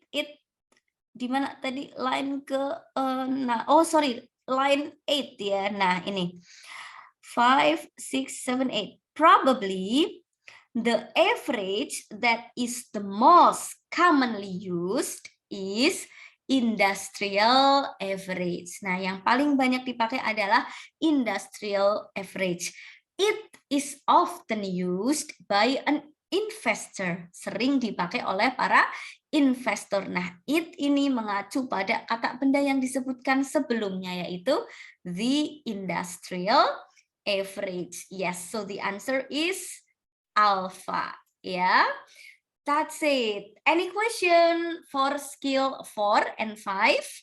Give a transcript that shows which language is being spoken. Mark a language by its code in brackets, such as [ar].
[id] It, di mana tadi line ke, nah, [en] oh sorry, [id] line 8 ya. Nah, ini. 5, 6, 7, 8. [en] Probably the average that is the most commonly used is industrial average. [id] Nah, yang paling banyak dipakai adalah industrial average. [en] It is often used by an investor. [id] Sering dipakai oleh para investor. Nah, it ini mengacu pada kata benda yang disebutkan sebelumnya, yaitu [en] the industrial average. Yes, so the answer is alpha. Yeah, that's it. Any question for skill 4 and 5?